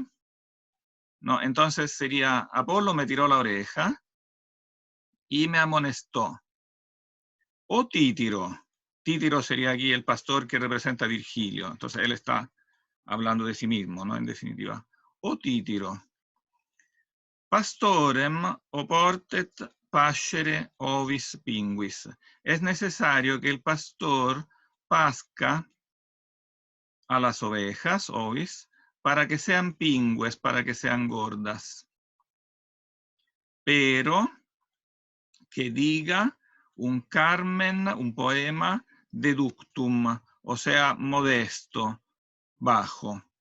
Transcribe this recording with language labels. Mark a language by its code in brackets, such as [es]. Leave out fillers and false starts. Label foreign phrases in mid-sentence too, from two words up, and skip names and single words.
[es] No, entonces sería, Apolo me tiró la oreja y me amonestó. O Títiro. Títiro sería aquí el pastor que representa a Virgilio. Entonces él está hablando de sí mismo, ¿no? En definitiva. O Títiro. [la] Pastorem oportet pascere ovis pinguis. [es] Es necesario que el pastor pasca a las ovejas, ovis, para que sean pingües, para que sean gordas. Pero que diga un Carmen, un poema deductum, o sea, modesto, bajo.